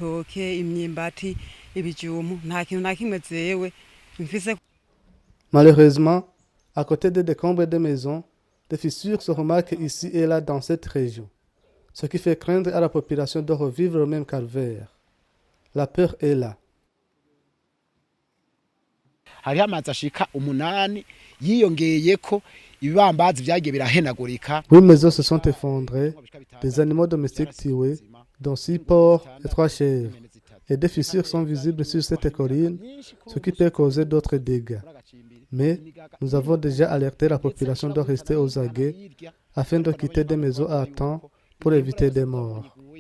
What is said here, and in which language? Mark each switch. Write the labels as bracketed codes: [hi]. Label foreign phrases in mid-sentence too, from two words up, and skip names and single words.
[fr] Malheureusement, à côté des décombres des maisons, des fissures se remarquent ici et là dans cette région, ce qui fait craindre à la population de revivre le même calvaire. La peur est là. [rn] hariho amazi ashika 8 yiyongeyeko ibibambazi vyagiye birahenagurika. [fr] 8 maisons se sont effondrées, des animaux domestiques tués, dont 6 porcs et 3 chèvres. Et des fissures sont visibles sur cette colline, ce qui peut causer d'autres dégâts. Mais nous avons déjà alerté la population de rester aux aguets afin de quitter des maisons à temps pour éviter des morts.